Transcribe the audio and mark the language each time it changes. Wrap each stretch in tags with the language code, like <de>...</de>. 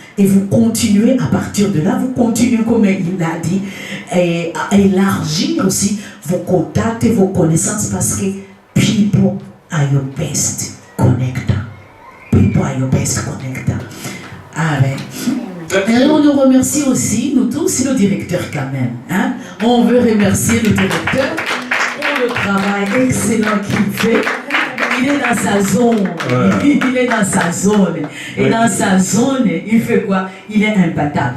<fr>Et vous continuez, à partir de là, vous continuez, comme il l'a dit, à élargir aussi vos contacts et vos connaissances parce que</fr> <en>people are your best connector. People are your best connector. Amen.</en> <fr>Et on nous remercie aussi, nous tous, le directeur quand même. Hein? On veut remercier le directeur pour le travail excellent qu'il fait. Il est dans sa zone. Ouais. Il est dans sa zone. Et ouais. Dans sa zone, il fait quoi? Il est imbattable.</fr>